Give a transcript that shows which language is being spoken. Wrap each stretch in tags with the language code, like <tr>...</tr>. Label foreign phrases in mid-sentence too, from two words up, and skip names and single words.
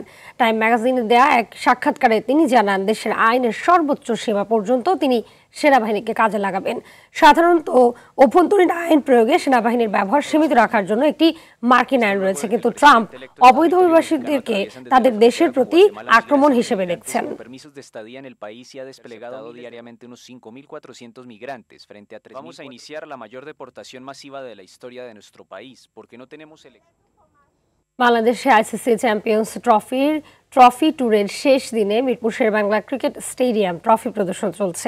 <bn>টাইম ম্যাগাজিনে দেয়া এক সাক্ষাৎকারে তিনি জানান, দেশের আইনের সর্বোচ্চ সীমা পর্যন্ত তিনি সেনাবাহিনীকে কাজে লাগাবেন। সাধারণত অভ্যন্তরীণ আইন প্রয়োগে সেনাবাহিনীর ব্যবহার সীমিত রাখার জন্য একটি মার্কিন আইন রয়েছে, কিন্তু ট্রাম্প অবৈধ অভিবাসীদেরকে তাদের দেশের প্রতি আক্রমণ হিসেবে দেখছেন।</bn> <es>Vamos a iniciar la mayor deportación masiva de la historia de nuestro país, porque no tenemos</es> <bn>বাংলাদেশে আইসিসি চ্যাম্পিয়ন্স ট্রফি ট্যুরের শেষ দিনে মিরপুর শেরেবাংলা ক্রিকেট স্টেডিয়াম ট্রফি প্রদর্শন চলছে।</bn>